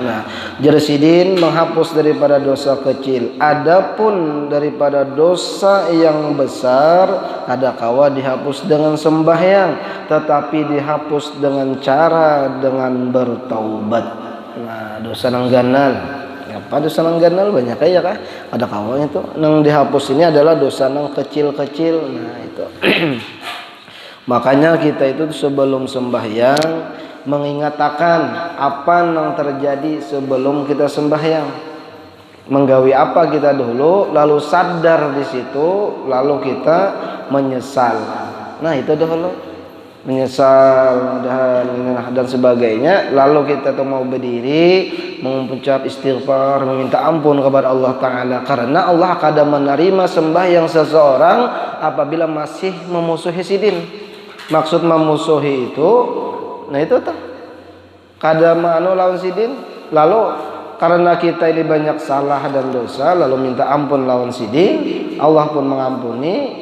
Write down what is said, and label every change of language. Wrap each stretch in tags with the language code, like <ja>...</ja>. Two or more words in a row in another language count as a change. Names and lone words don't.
<bjn>Nah, jersidin menghapus daripada dosa kecil.</bjn> <id>Adapun daripada dosa yang besar ada kawa dihapus dengan sembahyang, tetapi dihapus dengan cara dengan bertaubat. Nah,</id> <bjn>dosa nang ganal. Apa dosa nang ganal banyak ya kah? Ada kawa itu nang dihapus ini adalah dosa nang kecil-kecil. Nah, itu.</bjn> <id>Makanya kita itu sebelum sembahyang mengingatkan apa yang terjadi sebelum kita sembahyang.</id> <bjn>Menggawi apa kita dulu, lalu sadar di situ, lalu kita menyesal.</bjn> <id>Nah, itu dulu menyesal dan sebagainya. Lalu kita tuh mau berdiri, mengucap istighfar, meminta ampun kepada</id> <ar>الله تعالى.</ar> <id>Karena Allah akan menerima sembahyang seseorang apabila masih memusuhi sidin.</id> <bjn>Maksud memusuhi itu, nah itu tuh kadang lawan sidin.</bjn> <id>Lalu karena kita ini banyak salah dan dosa, lalu minta ampun</id> <bjn>lawan sidin,</bjn> <id>Allah pun mengampuni.</id>